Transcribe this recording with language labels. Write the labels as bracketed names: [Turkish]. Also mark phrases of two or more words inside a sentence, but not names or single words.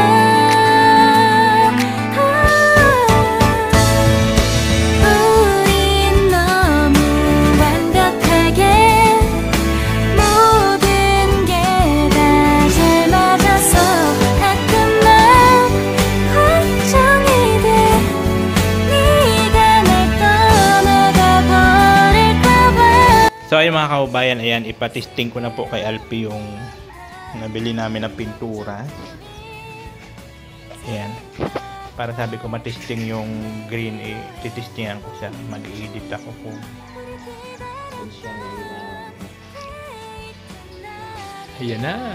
[Korean] 우린 너무 완벽하게 모든 게 다 잘 맞아서 가끔만 걱정이 돼 네가 날 떠나가 버릴까봐. [Filipino] So ayun mga kaubayan, ayan, ipatesting ko na po kay Alpi yung nabili namin na pintura. Ayan. Para sabi ko matesting yung green, eh, titestingan ko siya. Mag-i-edit ako kung ayan na.